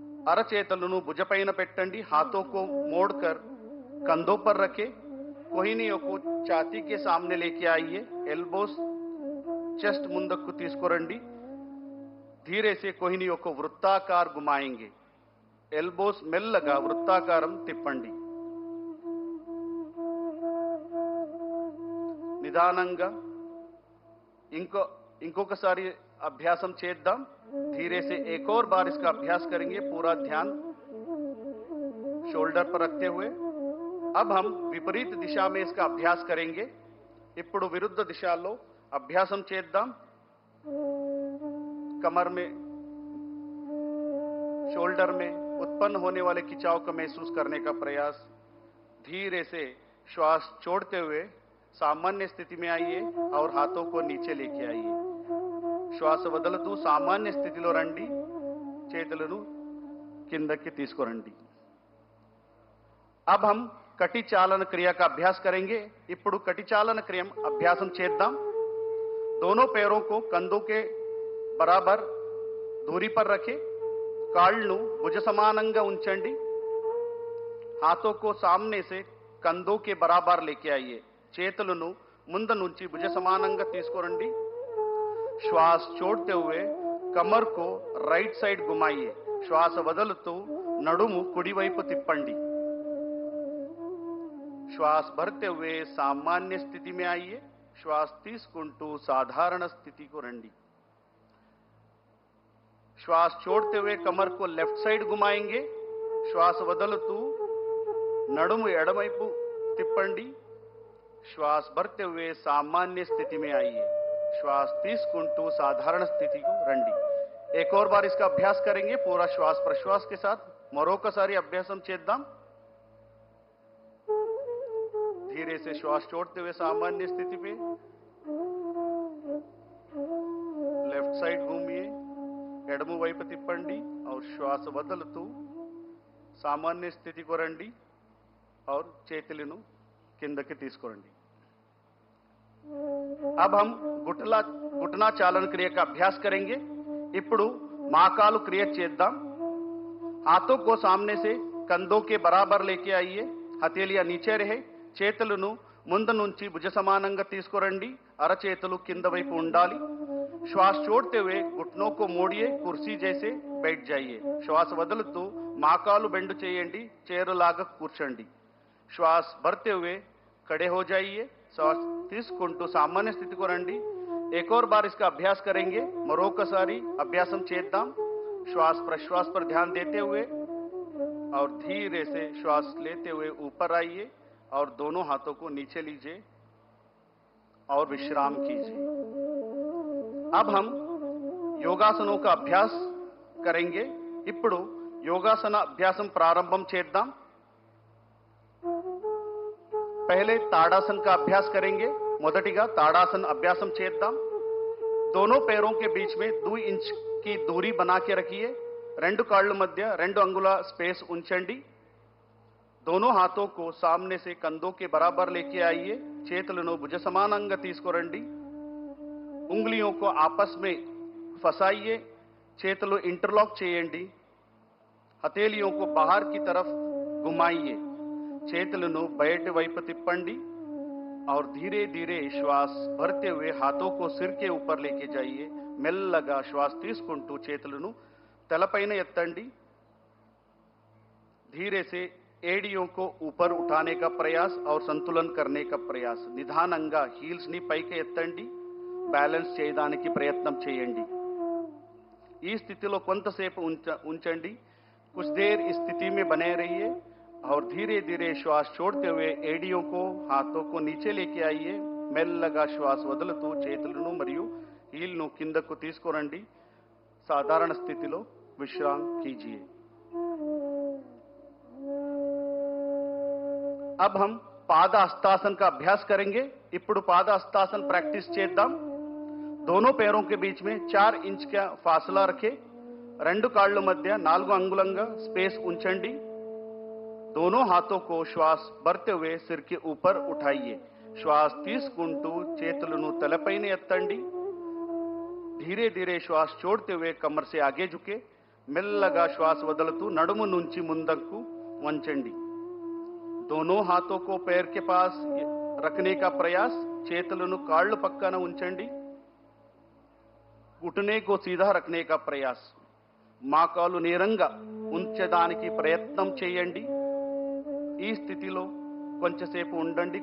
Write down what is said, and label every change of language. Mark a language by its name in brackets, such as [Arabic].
[Telugu] అరచేతులను భుజపైన పెట్టండి. [Hindi] हाथों को मोड़कर कंधों पर रखें. कोहिनियों को छाती के सामने लेके आइए. एल्बोस चेस्ट [Telugu] ముందుకు తీసుకురండి. [Hindi] धीरे से कोहिनियों को वृत्ताकार घुमाएंगे. [Telugu] एल्बोस మెల్లగా వృత్తాకారం తిప్పండి. నిదానంగా ఇంకొకసారి అభ్యాసం చేద్దాం. [Hindi] धीरे से एक और बार इसका अभ्यास करेंगे. पूरा ध्यान शोल्डर पर रखते हुए. अब हम विपरीत दिशा में इसका अभ्यास करेंगे. [Telugu] ఇప్పుడు విరుద్ధ దిశలో అభ్యాసం చేద్దాం. [Hindi] कमर में शोल्डर में उत्पन्न होने वाले खिंचाव को महसूस करने का प्रयास. धीरे से श्वास छोड़ते हुए सामान्य स्थिति में आइए और हाथों को नीचे लेके आइए. [Telugu] श्वास వదలుతూ సామాన్య స్థితిలో రండి. చేతులను కిందకి తీసుకురండి. [Hindi] अब हम कटी चालन क्रिया का अभ्यास करेंगे. [Telugu] ఇప్పుడు कटी चालन क्रिया अभ्यासम చేద్దాం. [Hindi] दोनों पैरों को कंधों के बराबर दूरी पर रखें. [Telugu] కాళ్ళను భుజ సమానంగా ఉంచండి. [Hindi] हाथों को सामने से कंधों के बराबर लेके आइए. [Telugu] చేతులను ముందు నుంచి భుజ సమానంగా తీసుకురండి. [Hindi] श्वास छोड़ते हुए कमर को राइट साइड घुमाइए. [Telugu] श्वास వదలుతూ నడుము కుడి వైపు తిప్పండి. [Hindi] श्वास भरते हुए सामान्य स्थिति में आइए. [Telugu] श्वास తీసుకుంటూ సాధారణ స్థితికి రండి. [Hindi] श्वास छोड़ते हुए कमर को लेफ्ट साइड घुमाएंगे. [Telugu] श्वास వదలుతూ నడుము ఎడమవైపు తిప్పండి. [Hindi] श्वास भरते हुए सामान्य स्थिति में आइए. [Telugu] श्वास తీసుకుంటూ సాధారణ స్థితికి రండి. [Hindi] एक और बार इसका अभ्यास करेंगे. पूरा श्वास प्रश्वास के साथ [Telugu] మరొకసారి అభ్యాసం చేద్దాం. [Hindi] धीरे से श्वास छोड़ते हुए सामान्य स्थिति पे लेफ्ट साइड घूमिए. [Telugu] ఎడమ వైపు తిప్పండి और श्वास వదలుతూ సామాన్య స్థితికి రండి और చేతులను కిందకి తీసుకురండి. [Hindi] अब हम घुटना चालन क्रिया का अभ्यास करेंगे. [Telugu] ఇప్పుడు మాకాలు క్రియ చేద్దాం. [Hindi] हाथों को सामने से कंधों के बराबर लेके आइए. हथेलियां नीचे रहे. [Telugu] చేతులను ముందు నుంచి భుజ సమానంగా తీసుకురండి. అరచేతులు కింద వైపు ఉండాలి. [Hindi] श्वास छोड़ते हुए घुटनों को मोड़िए, कुर्सी जैसे बैठ जाइए. [Telugu] श्वास వదులుతూ మోకాలు బెండు చేయండి, చేరులాగా కూర్చోండి. [Hindi] श्वास भरते हुए खड़े हो जाइए. श्वास [Telugu] తీసుకుంటూ [Hindi] सामान्य स्थिति को [Telugu] రండి. [Hindi] एक और बार इसका अभ्यास करेंगे. [Telugu] మరొకసారి అభ్యాసం చేద్దాం. [Hindi] श्वास प्रश्वास पर ध्यान देते हुए और धीरे से श्वास लेते हुए ऊपर आइए और दोनों हाथों को नीचे लीजिए और विश्राम कीजिए. अब हम योगासनों का अभ्यास करेंगे. [Telugu] ఇప్పుడు యోగాసన అభ్యాసం ప్రారంభం చేద్దాం. [Hindi] पहले ताड़ासन का अभ्यास करेंगे. [Telugu] మొదటిగా ताड़ासन अभ्यासం చేద్దాం. [Hindi] दोनों पैरों के बीच में 2 इंच की दूरी बना के रखिए. [Telugu] రెండు కాళ్ళ మధ్య 2 अंगुల स्पेस ఉంచండి. [Hindi] दोनों हाथों को सामने से कंधों के बराबर लेके आइए. [Telugu] చేతులను భుజ సమానంగా తీసుకురండి. [Hindi] उंगलियों को आपस में फंसाइए. [Telugu] చేతులు इंटरलॉक చేయండి. [Hindi] हथेलियों को बाहर की तरफ घुमाइए. [Telugu] చేతులను బయటి వైపు తిప్పండి [Hindi] और धीरे धीरे श्वास भरते हुए हाथों को सिर के ऊपर लेके जाइए. [Telugu] మెల్లగా श्वास తీసుకుంటూ చేతులను తలపైన ఎత్తండి. [Hindi] धीरे से एड़ियों को ऊपर उठाने का प्रयास और संतुलन करने का प्रयास. [Telugu] నిదానంగా హీల్స్ ని పైకి ఎత్తండి. బ్యాలెన్స్ చేయడానికి ప్రయత్నం చేయండి. ఈ స్థితిలో కొంతసేపు ఉంచండి. [Hindi] कुछ देर इस स्थिति में बने रहिए और धीरे धीरे श्वास छोड़ते हुए एड़ियों को हाथों को नीचे लेके आइए. [Telugu] మెల్లగా శ్వాస వదులుతూ చేతులను మరియు హీల్ను కిందకు తీసుకురండి. సాధారణ స్థితిలో విశ్రాం [Hindi] कीजिए. अब हम पादहस्तासन का अभ्यास करेंगे. [Telugu] ఇప్పుడు पादहस्तासन प्रैक्टिस చేద్దాం. [Hindi] दोनों पैरों के बीच में 4 इंच का फासला रखें. [Telugu] రెండు కాళ్ళ మధ్య 4 अंगुलंगा स्पेस ఉంచండి. [Hindi] दोनों हाथों को श्वास भरते हुए सिर के ऊपर उठाइए. [Telugu] श्वास తీసుకుంటూ చేతులను తలపైన ఎత్తండి. [Hindi] धीरे धीरे श्वास छोड़ते हुए कमर से आगे झुके. [Telugu] మెల్లగా శ్వాస వదులుతూ నడుము నుంచి ముందుకు వంచండి. [Hindi] दोनों हाथों को पैर के पास रखने का प्रयास. [Telugu] చేతులను కాళ్ళు పక్కన ఉంచండి. [Hindi] घुटने को सीधा रखने का प्रयास. [Telugu] మోకాలు నేరంగా ఉంచడానికి ప్రయత్నం చేయండి. ఈ స్థితిలో కొంచెంసేపు ఉండండి.